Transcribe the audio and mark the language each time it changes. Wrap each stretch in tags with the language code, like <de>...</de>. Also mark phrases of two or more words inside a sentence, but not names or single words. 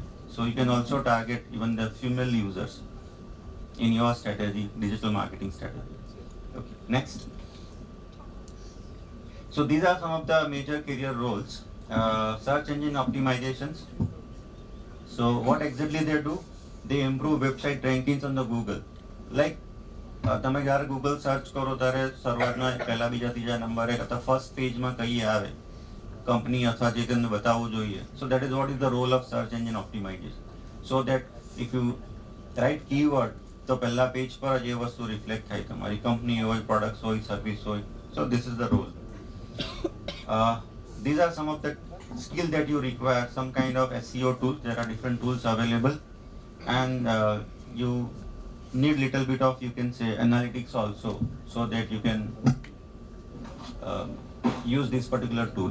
<en>So you can also target even the female users in your strategy, digital marketing strategy. Okay, next. So these are some of the major career roles. search engine optimizations. So what exactly they do? They improve website rankings on the Google.</en> <gu>Like તમે જ્યારે</gu> <en>Google search</en> <gu>કરો ત્યારે શરૂઆતના પહેલા બીજા ત્રીજા નંબરે અથવા ફર્સ્ટ પેજમાં કઈ આવે કંપની અથવા જે તમને બતાવવું જોઈએ.</gu> <en>So that is what is the role of search engine optimization. So that if you write keyword</en> <gu>તો પહેલા પેજ પર જ એ વસ્તુ રિફ્લેક્ટ થાય, તમારી કંપની હોય, પ્રોડક્ટ્સ હોય, સર્વિસ હોય.</gu> <en>So this is the role. These are some of the skills that you require, some kind of SEO tools. There are different tools available, and you need little bit of, you can say, analytics also, so that you can use this particular tool.</en>